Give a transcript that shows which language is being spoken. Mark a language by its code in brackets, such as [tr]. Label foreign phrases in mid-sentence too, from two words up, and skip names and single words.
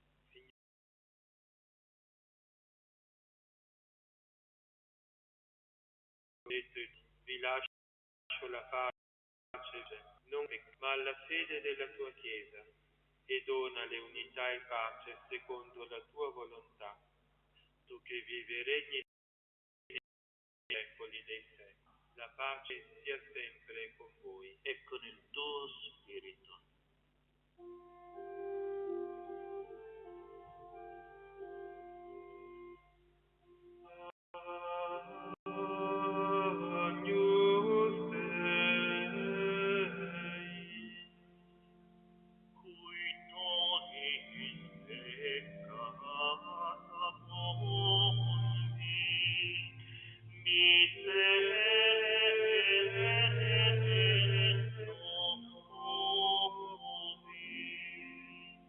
[it] Vi lascio la pace, non ma alla fede della tua Chiesa, e donale unità e pace secondo la tua volontà, tu che vivi e regni nei secoli dei secoli. La pace sia sempre con voi E con il tuo spirito. [la] Agnus Dei, Cui tollis peccata mundi, miserere nobis.